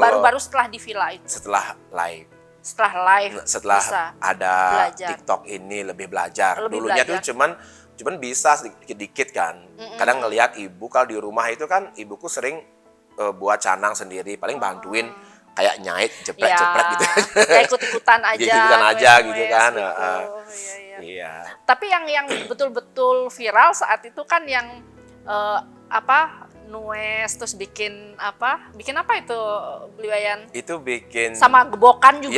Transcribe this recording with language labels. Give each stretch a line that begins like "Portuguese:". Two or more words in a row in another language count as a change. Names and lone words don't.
Indonesian: baru-baru setelah di villa itu? Setelah live, Setelah bisa ada belajar. TikTok ini lebih belajar. Lebih Dulunya belajar. tuh cuman bisa dikit-dikit kan. Kadang ngelihat ibu kalau di rumah itu kan ibuku sering buat canang sendiri, paling bantuin kayak nyait, jeprek-jeprek gitu. Kayak ikut-ikutan aja. Ikut-ikutan aja nues-nues gitu kan. Iya. Iya. Tapi yang betul-betul viral saat itu kan yang nues terus bikin apa itu Beli Wayan? Itu bikin Sama gebokan juga